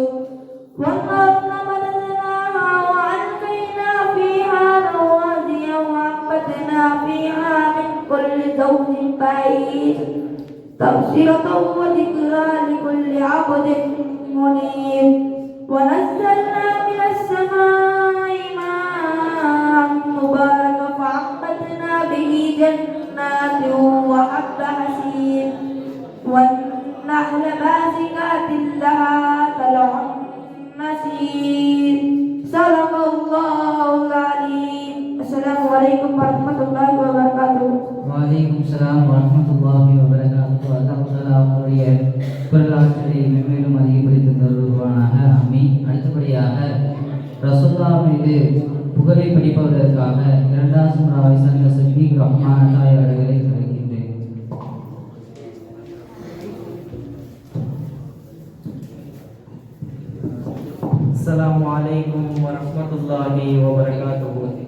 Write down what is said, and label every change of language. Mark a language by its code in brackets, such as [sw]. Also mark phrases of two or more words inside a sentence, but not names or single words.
[ar] والأرض مددناها وألقينا فيها رواسي وأنبتنا فيها من كل زوج بهيج. تبصرة وذكرى لكل عبد منيب. ونزلنا من السماء ماء مباركا فأنبتنا به جنات وحب الحصيد. والنخل باسقات لها طلع نضيد. صدق الله العليم. السلام عليكم ورحمة الله وبركاته. وعليكم السلام ورحمة الله وبركاته. [ta] அல்லாஹ் தஆலா அவருடைய குரலாற்றலை மேலும் அதிகப்படுத்தி தருவானாக. ஆமீன். அடுத்தபடியாக ரசூலுல்லாஹ் மீது புகழை படிப்பதற்காக 2வது சூராவை சார்ந்த சித்திக் ரஹ்மான் தாய் அவர்களை அழைக்கின்றேன். [ar] السلام عليكم ورحمة الله وبركاته.